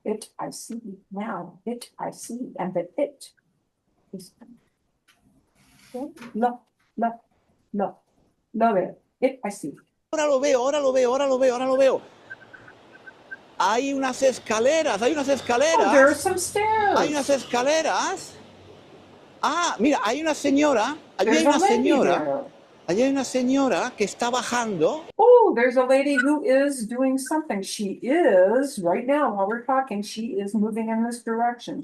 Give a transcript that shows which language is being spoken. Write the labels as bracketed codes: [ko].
[en] It, I see. Now, it, I see. And the it is. Okay? [es] Lo veo. [en] It, I see. [es] Ahora lo veo. Hay unas escaleras. [en] Oh, there are some stairs. [es] Hay unas escaleras. Ah, mira, hay una señora. [en] There's a lady there. [es] Allí hay una señora que está bajando. [en] Oh, there's a lady who is doing something. She is, right now, while we're talking, she is moving in this direction.